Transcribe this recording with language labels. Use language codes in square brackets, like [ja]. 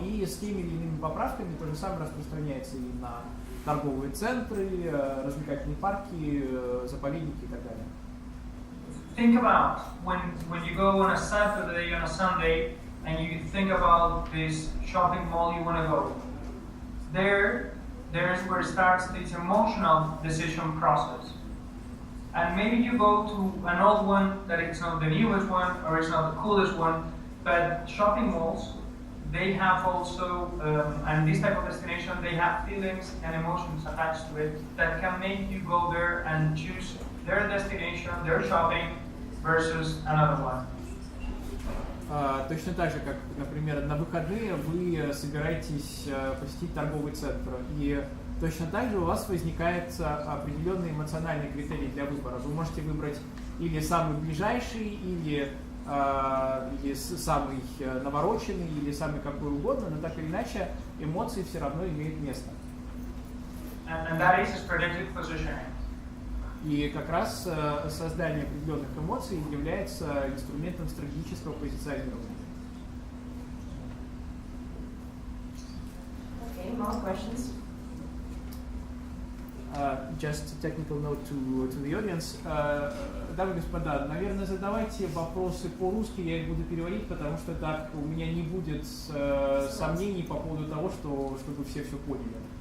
[ru] И с теми или иными поправками то же самое распространяется и на торговые центры, развлекательные парки, заповедники и так далее. [en] Think about when you go on a Saturday, on a Sunday and you think about this shopping mall you want to go, there's where it starts this emotional decision process. And maybe you go to an old one that it's not the newest one or it's not the coolest one, but shopping malls, they have also, and this type of destination, they have feelings and emotions attached to it that can make you go there and choose their destination, their shopping, versus another one. [ru] Точно так же, как, например, на выходные вы собираетесь посетить торговый центр, и точно так же у вас возникает определенный эмоциональный критерий для выбора. Вы можете выбрать или самый ближайший, или самый навороченный, или самый какой угодно, но так или иначе эмоции все равно имеют место. [en] And that is strategic positioning. [ru] И как раз создание определенных эмоций является инструментом стратегического позиционирования. [en] Okay, more questions? Just a technical note to the audience. [ru] Дамы и господа, наверное, задавайте вопросы по-русски, я их буду переводить, потому что так у меня не будет сомнений по поводу того, чтобы все поняли.